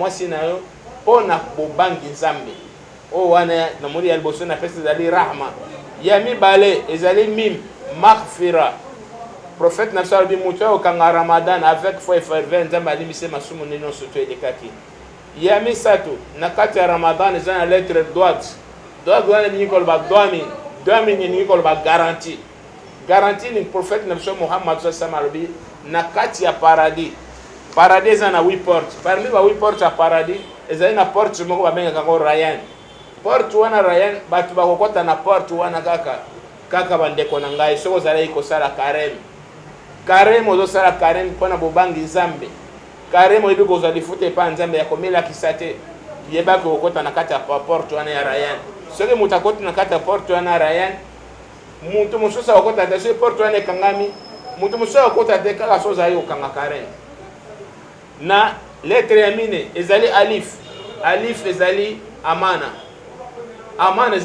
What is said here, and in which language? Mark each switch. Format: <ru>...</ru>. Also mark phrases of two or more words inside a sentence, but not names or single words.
<ln>mwasi na yo mpo na bobangi nzambe oyo wana na moni ya liboso na pesi ezali rahma ya mibale ezali</ln> <ar>ميم مغفرة</ar> <ln>prophète na biso alobi moto oyo okanga ramadan</ln> <fr>avec foi ferveur</fr> <ln>nzambe alimbisi masumu nini nyonso to elekaki ya misato na kati ya ramadan eza na lettre droite wana elingi koloba dwami elingi koloba garantie ni prophète na biso Muhammad</ln> <ar>صلى الله عليه وسلم</ar> <ln>alobi na kati ya paradis eza na 8 portes parmi ba 8 portes ya paradis ezali na porte moko babengaka ngo Rayyan porte wana Rayyan bato bakokota na porte wana kaka bandeko na ngai soki ozalaki kosala carême ozosala carême mpona bobangi nzambe carême oyebi kozwa lifuta epa nzambe ya komelakisa te yebaki kokota na kati ya porte wana ya Rayyan soki moto akoti na kati ya porte wana ya Rayyan moto mosusu akokota te soki porte wana ekangami moto mosusu akokota te kaka so ozali kokanga carême na lettre ya mine ezali alif ezali amana</ln>